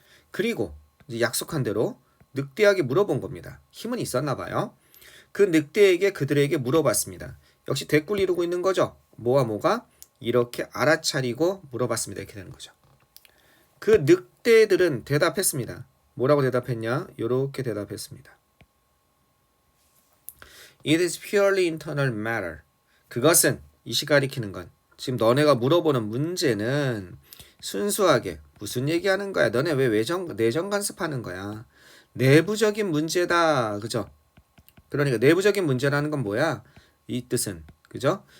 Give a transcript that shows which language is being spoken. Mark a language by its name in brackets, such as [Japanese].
[Korean] 그리고 이제 약속한 대로 늑대에게 물어본 겁니다. 힘은 있었나 봐요. 그 늑대에게 그들에게 물어봤습니다. 역시 대꾸를 이루고 있는 거죠. 뭐가 이렇게 알아차리고 물어봤습니다. 이렇게 되는 거죠. 그 늑대들은 대답했습니다. 뭐라고 대답했냐? 이렇게 대답했습니다. [English] It is purely internal matter. [Korean] 그것은, 이시 가리키는 건, 지금 너네가 물어보는 문제는 순수하게 무슨 얘기하는 거야? 너네 왜 내정 간섭하는 거야? 내부적인 문제다. 그죠? 그러니까 내부적인 문제라는 건 뭐야? 이 뜻은, 그죠?